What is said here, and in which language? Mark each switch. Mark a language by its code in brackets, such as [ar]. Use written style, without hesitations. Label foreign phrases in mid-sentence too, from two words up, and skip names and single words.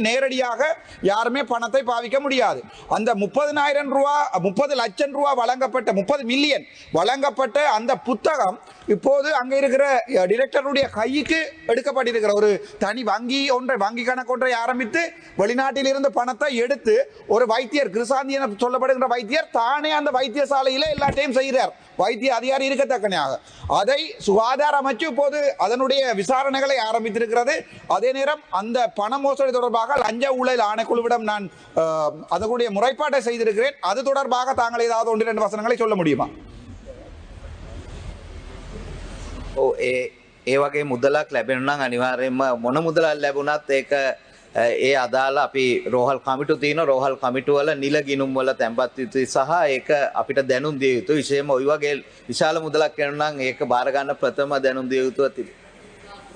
[ta] நேரடியாக யாருமே பணத்தை பாவிக்க முடியாது. அந்த 30,000 ரூபாய் 30 லட்சம் ரூபாய் வழங்கப்பட்ட 30 மில்லியன் வழங்கப்பட்ட அந்த புத்தகம் இப்போது அங்கே இருக்கிற டிரெக்டருடைய கைக்கு எடுக்கப்பட்டிருக்கிற ஒரு தனி வங்கி கணக்கு ஒன்றை ஆரம்பித்து வெளிநாட்டில் இருந்து பணத்தை எடுத்து ஒரு வைத்தியர் கிருசாந்தி என சொல்லப்படுகிற வைத்தியர் தானே அந்த வைத்தியசாலையிலே எல்லாத்தையும் செய்கிறார். வைத்திய அதிகாரி இருக்கத்தக்கனையாக அதை சுகாதார அமைச்சு இப்போது அதனுடைய விசாரணைகளை ஆரம்பித்திருக்கிறது. அதே நேரம் அந்த பண மோசடி தொடர்பாக லஞ்ச ஊழல் ஆணைக்குழுவிடம் நான் அதனுடைய முறைப்பாட்டை செய்திருக்கிறேன். அது தொடர்பாக தாங்கள் ஏதாவது 1-2 வசனங்களை சொல்ல முடியுமா? [si] ඒ වගේ මුදලක් ලැබෙනවා නම් අනිවාර්යයෙන්ම මොන මුදලක් ලැබුණත් ඒක ඒ අදාළ අපි රෝහල් කමිටු තියෙන රෝහල් කමිටු වල නිල ගිණුම් වල තැන්පත් යුතුයි සහ ඒක අපිට දැනුම් දිය යුතුයි. විශේෂයෙන්ම ওই වගේ විශාල මුදලක් වෙනවා නම් ඒක බාර ගන්න ප්‍රථම දැනුම් දිය යුතුව තිබෙනවා.